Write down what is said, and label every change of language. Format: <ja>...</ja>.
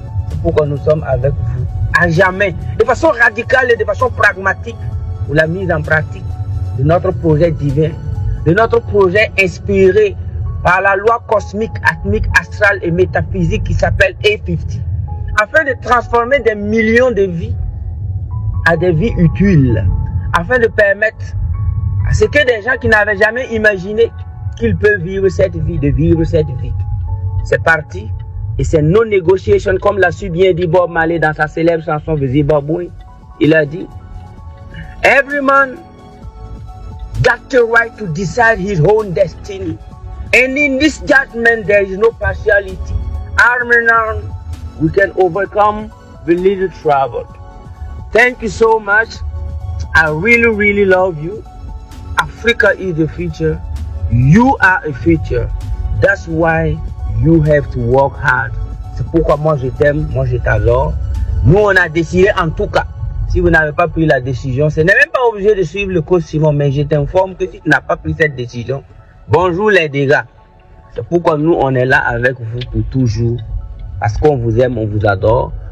<fr>C'est pourquoi nous sommes avec vous à jamais, de façon radicale et de façon pragmatique, pour la mise en pratique de notre projet divin, de notre projet inspiré par la loi cosmique, atmique, astrale et métaphysique qui s'appelle A50, afin de transformer des millions de vies à des vies utiles, afin de permettre à ce que des gens qui n'avaient jamais imaginé qu'ils peuvent vivre cette vie, de vivre cette vie. C'est parti, et c'est</fr> <en>no negotiation,</en> <fr>comme l'a su bien dit Bob Marley dans sa célèbre chanson Zimbabwe. Il a dit:</fr> <en>Every man got the right to decide his own destiny. And in this judgment, there is no partiality. Arm in arm, we can overcome the little trouble. Thank you so much. I really, really love you. Africa is the future. You are a future. That's why you have to work hard.</en> <fr>C'est pourquoi moi je t'aime, moi je t'adore. Nous on a décidé en tout cas, si vous n'avez pas pris la décision, ce n'est même pas obligé de suivre le coach Simon, mais je t'informe que si tu n'as pas pris cette décision, bonjour les dégâts. C'est pourquoi nous on est là avec vous pour toujours. Parce qu'on vous aime, on vous adore.</fr>